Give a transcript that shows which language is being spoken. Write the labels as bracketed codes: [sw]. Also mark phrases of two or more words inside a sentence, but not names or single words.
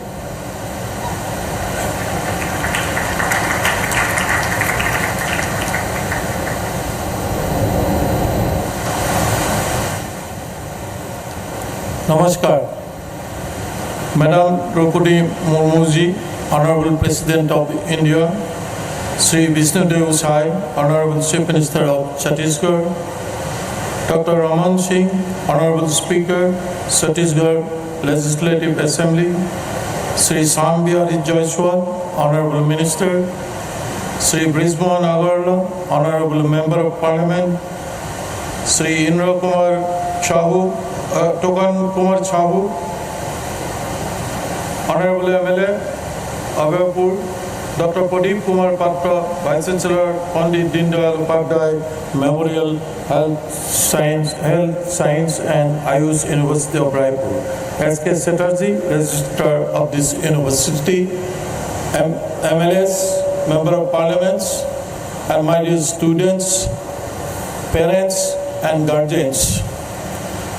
[hi] नमस्कार। [en] Madam Droupadi Murmu ji, Honorable President of India, Sri Vishnudev Sai, Honorable Chief Minister of Chhattisgarh, Dr. Raman Singh, Honorable Speaker, Chhattisgarh Legislative Assembly, Sri Sam Bihari Jaiswal, Honorable Minister, Sri Brismohan Agarwal, Honorable Member of Parliament, Sri Indra Kumar Chahu, Tokan Kumar Chahu, Honorable MLA, Abhayapur, Dr. Pradeep Kumar Patra, Vice Chancellor, Pandit Dindayal Upadhyay Memorial Health Science and Ayush University of Raipur. S.K. Chatterjee, Registrar of this university, MLAs, Member of Parliaments, and my dear students, parents and guardians.